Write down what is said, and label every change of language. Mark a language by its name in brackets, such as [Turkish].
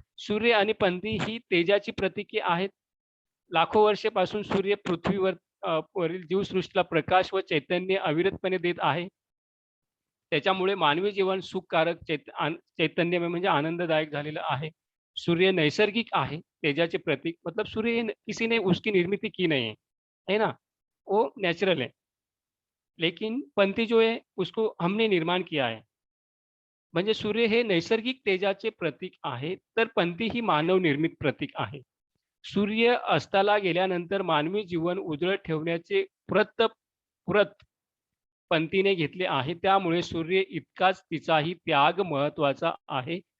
[Marathi] सूर्य आणि पंथी ही तेजाची प्रतीके आहेत. लाखो वर्षापासून सूर्य पृथ्वीवर वरील जीवसृष्टीला प्रकाश व चैतन्य अविरतपणे देत आहे. त्याच्यामुळे मानवी जीवन सुखकारक चैतन्यमय म्हणजे आनंददायक झालेलं आहे. सूर्य नैसर्गिक आहे, तेजाचे प्रतीक. [Hindi] मतलब सूर्य हे किसी ने उसकी निर्मिती की नहीं है ना? वो नेचुरल है. लेकिन पंथी जो है उसको हमने निर्माण किया है. [Marathi] म्हणजे सूर्य हे नैसर्गिक तेजाचे प्रतीक आहे, तर पंथी ही मानव निर्मित प्रतीक आहे. सूर्य अस्ताला गेल्यानंतर मानवी जीवन उजळत ठेवण्याचे व्रत पंथीने घेतले आहे. त्यामुळे सूर्य इतकाच तिचाही त्याग महत्त्वाचा आहे.